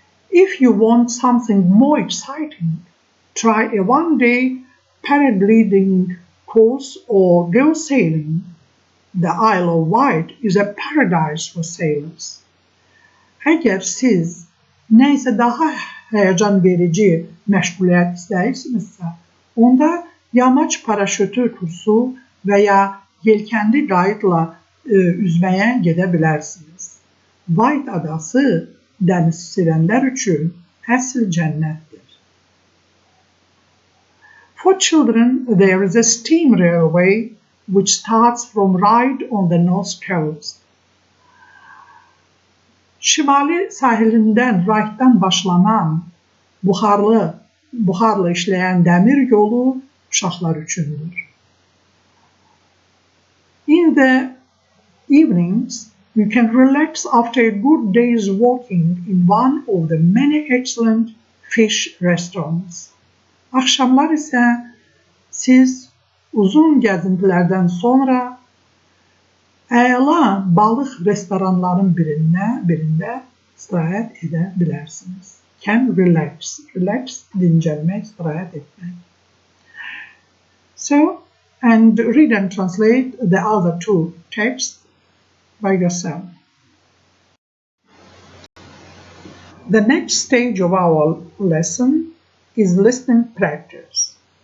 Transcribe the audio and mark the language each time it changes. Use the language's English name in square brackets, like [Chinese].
[English] If you want something more exciting, try a one-day paragliding course or go sailing. The Isle of Wight is a paradise for sailors. [Azerbaijani] Əgər siz nə isə daha həyəcan verici məşğuliyyət istəyirsinizsə, onda yamaç paraşütü kursu və ya yelkənli qayıqla üzməyə gedə bilərsiniz. Wight adası dəniz sevənlər üçün əsl cənnətdir. [English] For children, there is a steam railway which starts from Ryde on the north coast. [Azerbaijani] Şimali sahilindən Ryde'dan başlanan buxarlı işləyən dəmir yolu uşaqlar üçündür. [English] In the evenings, you can relax after a good day's walking in one of the many excellent fish restaurants. [Azerbaijani] Axşamlar isə siz uzun gəzintilərdən sonra əla balıq restoranların birində istirahət edə bilərsiniz. [English] Can relax. [Azerbaijani] Relax, dincəlmək, istirahət etmək. [English] So, and read and translate the other two texts by yourself. The next stage of our lesson is listening practice.